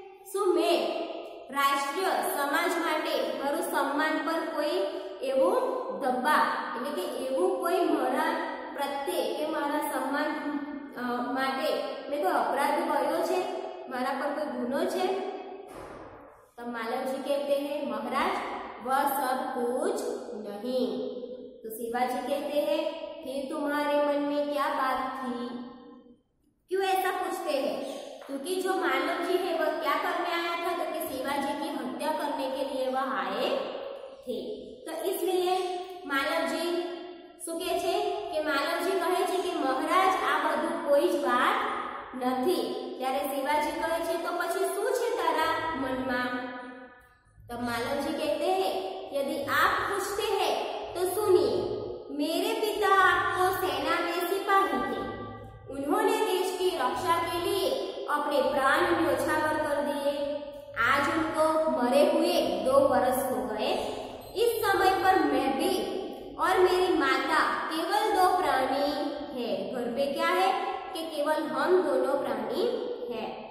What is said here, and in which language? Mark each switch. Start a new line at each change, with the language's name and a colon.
Gujarati: શું મેં રાષ્ટ્રીય સમાજ માટે મારું સન્માન પર કોઈ એવું ધબ્બા એટલે કે એવું કોઈ મારા પ્રત્યે કે મારા સન્માન માટે મેં કોઈ અપરાધ કર્યો છે, મારા પર કોઈ ગુનો છે? તો માલવજી
Hindi: कहते हैं महाराज वह सब कुछ नहीं। तो शिवाजी कहते हैं फिर तुम्हारे मन में क्या बात थी, क्यों ऐसा पूछते हैं? क्योंकि जो मानव जी है वह क्या करने आया था? तो कि शिवाजी की हत्या करने के लिए वह आए थे। तो इसलिए मानव जी
Gujarati: શું કહે છે કે માનવજી કહે છે કે મહારાજ આ બધું કોઈ જ વાત નથી। ત્યારે शिवाजी કહે છે તો પછી શું છે તારા મનમાં?
Hindi: तब मानव जी कहते हैं यदि आप पूछते हैं तो सुनिए, मेरे पिता आपको सेना में सिपाही थे, उन्होंने देश की रक्षा के लिए अपने प्राण न्योछावर कर दिए। आज उनको मरे हुए 2 वर्ष हो गए। इस समय पर मैं भी और मेरी माता केवल 2 प्राणी है, घर पे क्या है कि केवल हम दोनों प्राणी है।